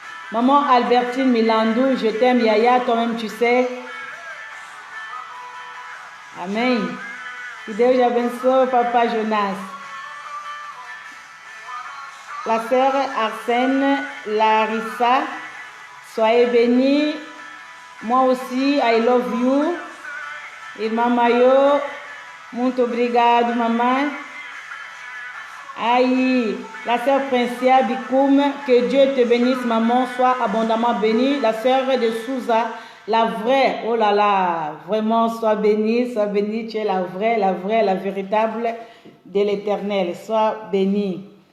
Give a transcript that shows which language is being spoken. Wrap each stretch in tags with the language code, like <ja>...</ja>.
<fr>Maman Albertine Milandou, je t'aime Yaya, toi-même tu sais. Amen. Que Dieu abençoe papa Jonas. La sœur Arsène Larissa, soyez bénie. Moi aussi,</fr> <en>I love you.</en> <pt>Irmã Mayo, muito obrigado, maman.</pt> <fr>Aïe, la sœur Princia Bikoum, que Dieu te bénisse, maman, sois abondamment bénie. La sœur de Souza, la vraie, oh là là, vraiment, sois bénie, tu es la vraie, la véritable de l'Éternel, sois bénie.</fr>